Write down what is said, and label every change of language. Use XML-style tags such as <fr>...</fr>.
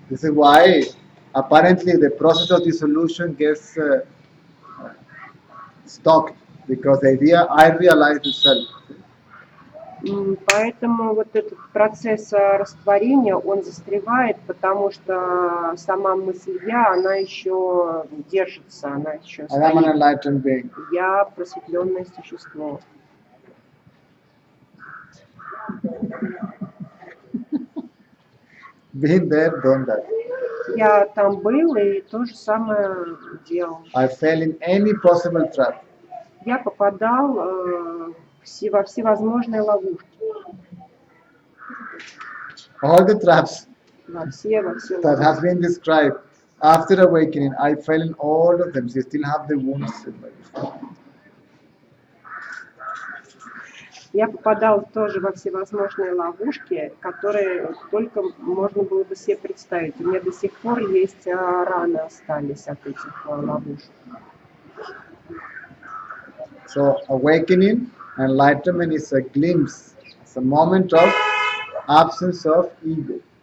<en>This is why apparently the process of dissolution gets stopped because the idea I realize the self.</en> <ru>Поэтому вот этот процесс растворения, он застревает, потому что сама мысль «я», она еще держится, она еще</ru> <en>I am an</en> <ru>стоит.</ru> <en>enlightened being.</en> <ru>Я просветленное существо.</ru> <en>Been there, done that.</en> <ru>Я там был и то же самое делал.</ru> <en>I fell in any possible trap.</en> <ru>Я попадал во всевозможные ловушки,</ru> <en>All the traps</en> <ru>во все</ru> <en>that</en> <ru>ловушки.</ru> <en>has been described after awakening, I fell in all of them. So you still have the wounds.</en> <ru>Я попадал тоже во всевозможные ловушки, которые только можно было бы себе представить. У меня до сих пор есть раны остались от этих ловушек.</ru> <en>So awakening Enlightenment is a glimpse, it's a moment of absence of ego.</en>